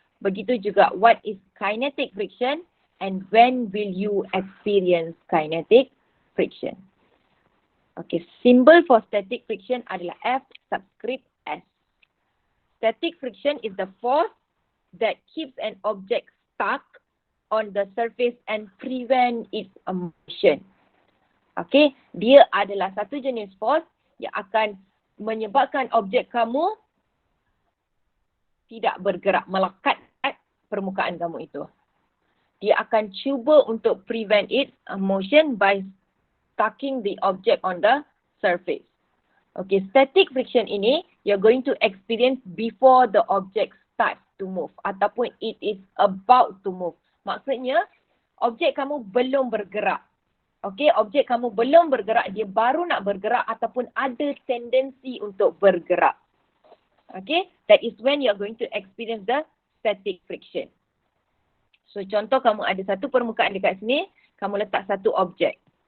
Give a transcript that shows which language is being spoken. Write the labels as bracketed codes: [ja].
[ms] Begitu juga [en] what is kinetic friction and when will you experience kinetic friction. Okay, symbol for static friction adalah F subscript S. Static friction is the force that keeps an object stuck on the surface and prevent its motion. [ms] Okay, dia adalah satu jenis force yang akan menyebabkan objek kamu tidak bergerak, melekat kat permukaan kamu itu. Dia akan cuba untuk [en] prevent its motion by stucking the object on the surface. Okay, static friction ini you're going to experience before the object starts to move ataupun it is about to move. [ms] Maksudnya, objek kamu belum bergerak. Okay, objek kamu belum bergerak, dia baru nak bergerak ataupun ada tendensi untuk bergerak. [en] Okay, that is when you're going to experience the static friction. [ms] So, contoh kamu ada satu permukaan dekat sini, kamu letak satu objek.